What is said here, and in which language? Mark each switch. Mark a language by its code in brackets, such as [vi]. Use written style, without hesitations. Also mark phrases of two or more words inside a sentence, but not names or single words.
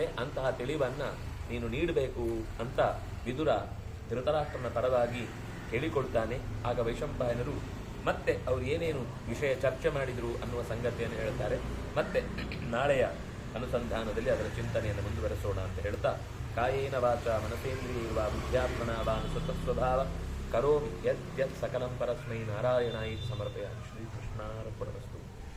[kn] ಅಂತಹ ತಿಳಿವನ್ನ ನೀನು ನೀಡಬೇಕು ಅಂತ ವಿದುರ ಧೃತರಾಷ್ಟ್ರನ ಪರವಾಗಿ ಹೇಳಿಕೊಡ್ತಾನೆ. ಆಗ ವೈಶಂಪಾಯನರು ಮತ್ತೆ ಅವರು ಏನೇನು ವಿಷಯ ಚರ್ಚೆ ಮಾಡಿದರು ಅನ್ನುವ ಸಂಗತಿಯನ್ನು ಹೇಳ್ತಾರೆ. ಮತ್ತೆ ನಾಳೆಯ ಅನುಸಂಧಾನದಲ್ಲಿ ಅದರ ಚಿಂತನೆಯನ್ನು ಮುಂದುವರೆಸೋಣ ಅಂತ ಹೇಳ್ತಾ, [sa] ಕಾಯೇನ ವಾಚ ಮನಸೇಂದ್ರಿಯೈರ್ವಾ ಬುದ್ಧ್ಯಾತ್ಮನಾ ವಾ ಸ್ವತಃಸ್ವಭಾವ ಕರೋಮಿ ಯದ್ಯತ್ ಸಕಲಂ ಪರಸ್ಮೈ ನಾರಾಯಣಾಯಿ ಸಮರ್ಪಯಾಮಿ. ಶ್ರೀಕೃಷ್ಣಾರ್ಪಣಮಸ್ತು.